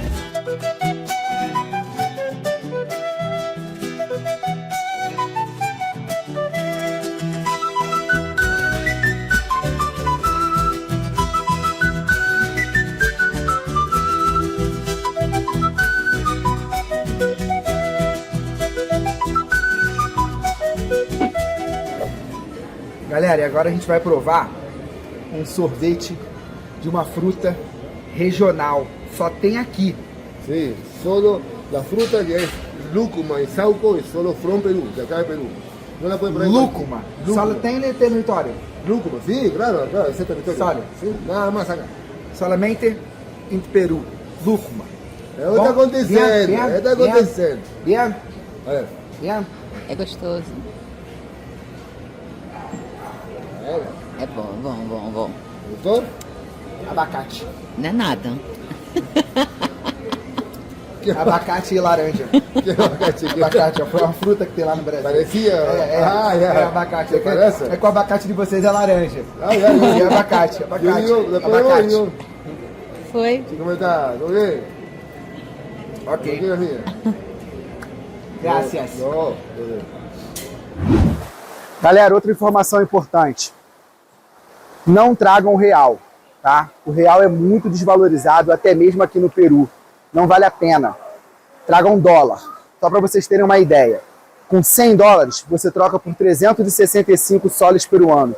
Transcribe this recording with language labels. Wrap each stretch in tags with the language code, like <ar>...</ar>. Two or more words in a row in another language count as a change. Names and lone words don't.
<pt>Galera, e agora a gente vai provar um sorvete de uma fruta regional. Só tem aqui.</pt> <es>Sí, solo la fruta que es lúcuma y sauco es solo from Perú, de acá de Perú. No la pueden probar.</es> <pt>Lúcuma. Só tem no território. Lúcuma,</pt> <es>sí, claro, claro, ese territorio. Solo. Sí, nada más acá.</es> <pt>Solamente em Peru. Lúcuma. É o que está acontecendo, é o que está acontecendo.</pt> <es>Bien, A ver, bien.</es> <pt>É gostoso. É bom.</pt> <es>¿gustó?</es> <pt>Abacate. Não é nada. Abacate e laranja. Que abacate? Abacate, foi uma fruta que tem lá no Brasil. Parecia? É abacate. Parece? É que o abacate de vocês é laranja.</pt> <es>Ya.</es> <pt>E abacate.</pt> <es>Yo digo, después voy yo.</es> <pt>Foi.</pt> <es>¿Sí, ¿Cómo está? ¿Todo bien? Ok. ¿Quieres mía? Gracias. No, todo bien.</es> <pt>Galera, outra informação importante. Não tragam o real, tá? O real é muito desvalorizado, até mesmo aqui no Peru. Não vale a pena. Tragam dólar. Só para vocês terem uma ideia. Com 100 dólares, você troca por 365 soles peruanos.</pt>